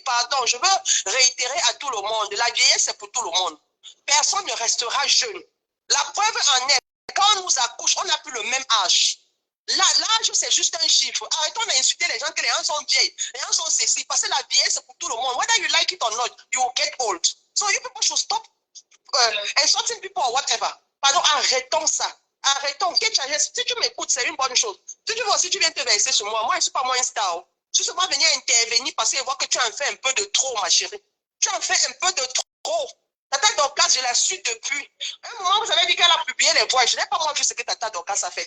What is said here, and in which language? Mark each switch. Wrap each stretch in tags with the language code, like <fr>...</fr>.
<fr>Pardon, je veux réitérer à tout le monde. La vieillesse, c'est pour tout le monde. Personne ne restera jeune. La preuve en est, quand on nous accouche, on n'a plus le même âge. L'âge, c'est juste un chiffre. Arrêtons d'insulter les gens que les gens sont vieilles. Les gens sont sexy. Parce que la vieillesse, c'est pour tout le monde.</fr> <en>Whether you like it or not, you will get old. So you people should stop insulting people or whatever.</en> <fr>Pardon, arrêtons ça. Arrêtons. Si tu m'écoutes, c'est une bonne chose. Si tu veux aussi, tu viens te verser sur moi. Moi, je ne suis pas moins star. Je suis seulement venir intervenir parce que je vois que tu en fais un peu de trop, ma chérie. Tu en fais un peu de trop. Tata Dorcas, je la suis depuis. À un moment, vous avez dit qu'elle a publié les voix. Je n'ai pas moi vu ce que Tata Dorcas a fait.</fr>